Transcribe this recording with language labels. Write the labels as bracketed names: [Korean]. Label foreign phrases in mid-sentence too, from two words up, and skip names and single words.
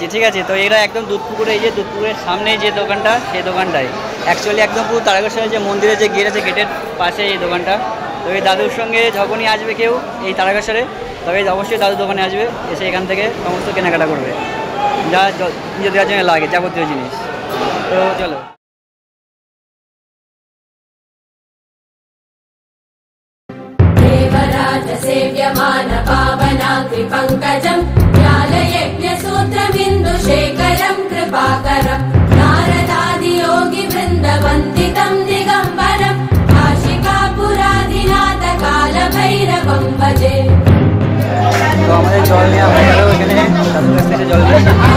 [Bangla] ঠিক আছে, তো এরা একদম দুধপুকুরে, এই যে দুধপুকুরের সামনে যে দোকানটা, সেই দোকানটায় অ্যাকচুয়ালি একদম পুরো তারকেশ্বরের যে মন্দিরের যে গেট আছে, গেটের পাশে এই দোকানটা। তো এই দাদুর সঙ্গে যখনই আসবে কেউ এই তারকেশ্বরে, তবে অবশ্যই দাদুর দোকানে আসবে, এসে এখান থেকে সমস্ত কেনাকাটা করবে, যা পুজো দেওয়ার জন্য লাগে যাবতীয় জিনিস। তো চলো। [Sanskrit] देवराज सेव्यमान पावनाग्रि पङ्कजम् ज्ञानयज्ञसूत्रमिन्दुशेखरम् कृपाकरम् नारदादियोगि वृन्दवन्दितम् दिगम्बरम् काशिकापुरादिनाथ कालभैरवम् भजे। [Bangla] তো আমাদের জল নেওয়া হয়ে গেল, এখানে দাদুর কাছ থেকে জল নিয়েছি।